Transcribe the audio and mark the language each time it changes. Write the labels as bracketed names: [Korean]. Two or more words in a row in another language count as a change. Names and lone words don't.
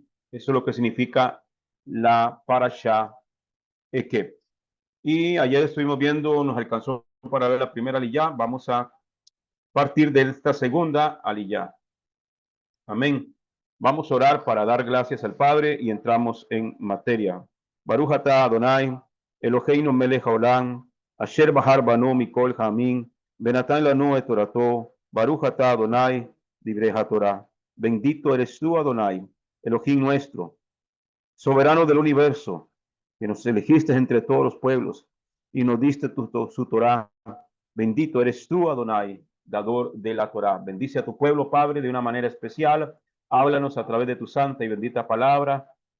[Spanish] Eso es lo que significa la parashá Ekeb. Y ayer estuvimos viendo, nos alcanzó para ver la primera aliyá. Vamos a partir de esta segunda aliyá. Amén. Vamos a orar para dar gracias al Padre y entramos en materia. [Hebrew] ברוך אתה אדוני, אלוהינו מלך העולם, אשר בחר בנו מכל העמים, ונתן לנו את תורתו, ברוך אתה אדוני, [Spanish] libre Torah. Bendito eres tú, Adonai, Elohim nuestro, soberano del universo, que nos elegiste entre todos los pueblos y nos diste su Torah. Bendito eres tú, Adonai, dador de la Torah. Bendice a tu pueblo, Padre, de una manera especial. Háblanos a través de tu santa y bendita palabra.